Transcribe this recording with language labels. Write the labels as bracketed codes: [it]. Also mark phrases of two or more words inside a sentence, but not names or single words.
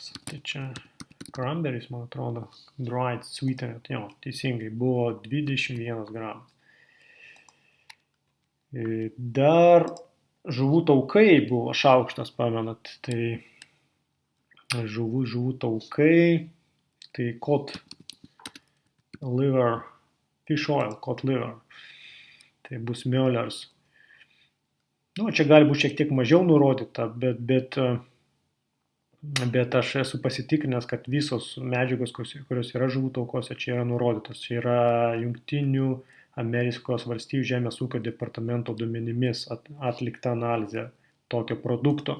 [lt] Tai čia cranberries, man atrodo, [en] dried sweetened. [lt] Jo, teisingai, buvo 21 gramas. Dar žuvų taukai buvo šaukštas, pamenat. Tai žuvų taukai, tai [en] cod liver, fish oil, cod liver. [lt] Tai bus Möller's. Čia gali būti šiek tiek mažiau nurodyta, bet aš esu pasitikrinęs, kad visos medžiagos, kurios yra žuvų taukose, čia yra nurodytos. Čia yra Jungtinių Amerikos valstijų žemės ūkio departamento duomenimis atlikta analizė tokio produkto.